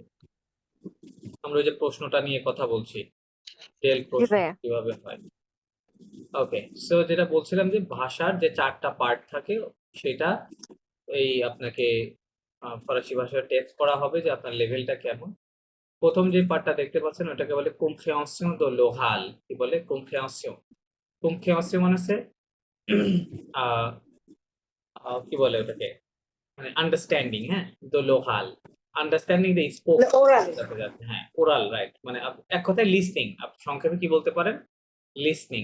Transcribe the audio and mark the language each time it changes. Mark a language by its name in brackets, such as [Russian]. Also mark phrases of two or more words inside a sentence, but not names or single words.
[Bangla] আমরা ওই যে প্রশ্নটা নিয়ে কথা বলছি, টেল জি প্রশ্ন ভাইয়া। কিভাবে হয়। [English] okay, so [Bangla] যেটা বলছিলাম যে ভাষার যে 4টা পার্ট থাকে সেটা এই আপনাকে ফরাসি ভাষায় টেস্ট করা হবে যে আপনার লেভেলটা কেমন। প্রথম যে পার্টটা দেখতে পাচ্ছেন ওটাকে বলে [French] compréhension de l'oral। [Bangla] কি বলে? compréhension। compréhension মানে হচ্ছে আহ, কি বলে ওটাকে, মানে আন্ডারস্ট্যান্ডিং, হ্যাঁ, [English] the lohal, understanding the spoke, [Bangla] মানে ওরালি। হ্যাঁ [English] oral, right, [Bangla] মানে এক কথায় লিসনিং, আপনি সংক্ষেপে কি বলতে পারেন, লিসনিং।